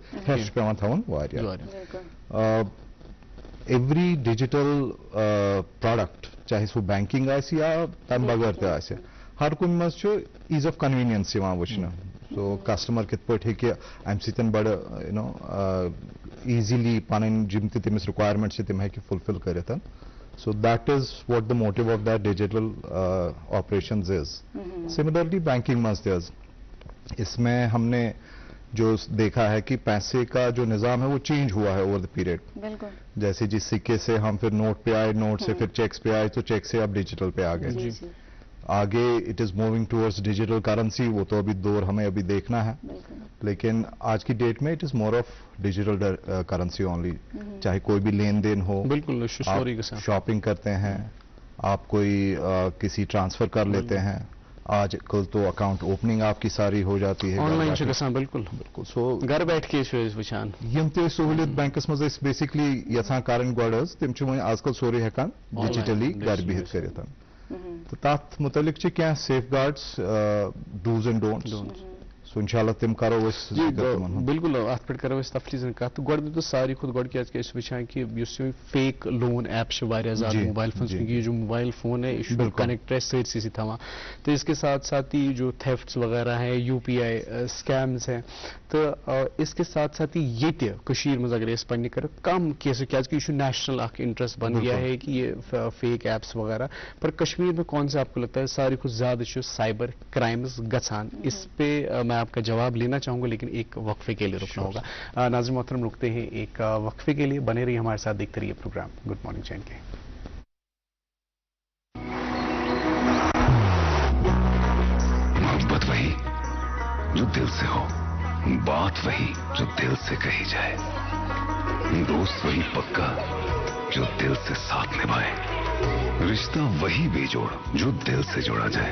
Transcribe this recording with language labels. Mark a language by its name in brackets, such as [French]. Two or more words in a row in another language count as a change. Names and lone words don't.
[Kashmiri] ہٮ۪س چھُ پیوان تھاوُن واریاہ. [English] every digital product, [Kashmiri] چاہے سُہ بینکِنگ آسہِ یا تمہِ بغٲر تہِ آسہِ, ہر کُنہِ منٛز چھُ [English] ease of convenience [Kashmiri] یِوان وٕچھنہٕ. سو کسٹمر کِتھ پٲٹھۍ ہیٚکہِ امہِ سۭتۍ بڑٕ ایٖزیلی پنٕنۍ یِم تہِ تٔمِس رِکویرمنٹ چھِ تِم ہیٚکہِ فُلفِل کٔرِتھ. [English] so that is what the motive of that digital operations is. [Kashmiri] سملرلی بینکنگ منٛز تہِ حظ [Urdu] اس میں ہم نے جو دیکھا ہے کہ پیسے کا جو نظام ہے وہ چینج ہوا ہے [English] over the period. [Urdu] جیسے جس سکے سے ہم پھر نوٹ پہ آئے, نوٹ سے پھر چیکس پہ آئے, تو چیک سے اب ڈیجیٹل پہ آ گئے. آگے [English] it is moving towards digital currency, [Urdu] وہ تو ابھی دور ہمیں ابھی دیکھنا ہے, لیکن آج کی ڈیٹ میں [English] it is more of digital currency only. [Urdu] چاہے کوئی بھی لین دین ہو, بالکل شاپنگ کرتے ہیں آپ, کوئی کسی ٹرانسفر کر لیتے ہیں, آج کل تو [English] account opening [Urdu] آپ کی ساری ہو جاتی ہے [Kashmiri] آن لائن چھُ گژھان. بالکل بالکل. سو [Urdu] گھر بیٹھ کے [Kashmiri] چھِ أسۍ وٕچھان یِم تہِ سہوٗلیت بینکس منٛز أسۍ بیسکلی یژھان کرٕنۍ گۄڈٕ حظ, تِم چھِ وۄنۍ آز کل سورُے ہٮ۪کان ڈِجِٹلی گرِ بِہِتھ کٔرِتھ. تہٕ تَتھ مُتعلق چھِ کینٛہہ سیف گاڈس, [English] dos and don'ts. [Kashmiri] سو انشاءاللہ تِم کرو أسۍ. بالکل اتھ پٮ۪ٹھ کرو أسۍ تفصیٖلن کتھ. تہٕ گۄڈٕ دِتو ساروی کھۄتہٕ گۄڈٕ کیازِ کہِ أسۍ وٕچھان کہِ یُس یہِ [English] fake loan app [Kashmiri] چھِ واریاہ زیادٕ [English] mobile phone, [Urdu] کیونکہ یہ جو موبائل فون ہے یہ [Kashmiri] چھُ کنیکٹ اَسہِ سٲرسٕے سۭتۍ تھاوان. [Urdu] تو اس کے ساتھ ساتھ ہی جو تھیفٹس وغیرہ ہیں, یو پی آئی اسکیمز ہیں, تو اس کے ساتھ ساتھ ہی [Kashmiri] ییٚتہِ کٔشیٖر منٛز اگر أسۍ پننہِ کرو کم کیسز, [Urdu] کیازِ کہ یہ چھُ نیشنل اکھ انٹرسٹ بن گیا ہے کہ یہ فیک ایپس وغیرہ, پر کشمیر میں کون سے آپ کو لگتا ہے [Kashmiri] ساروی کھۄتہٕ زیادٕ چھُ سائبر کرائمز گژھان؟ [Urdu] اس پہ میں آپ کا جواب لینا چاہوں گا, لیکن ایک وقفے کے لیے رکنا ہوگا. ناظرین محترم رکتے ہیں ایک وقفے کے لیے, بنے رہیے ہمارے ساتھ, دیکھتے رہیے پروگرام گڈ مارننگ چین کے. محبت وہی جو دل سے ہو, بات وہی جو دل سے کہی جائے, دوست وہی پکا جو دل سے ساتھ نبھائے, رشتہ وہی بے جوڑ جو دل سے جوڑا جائے.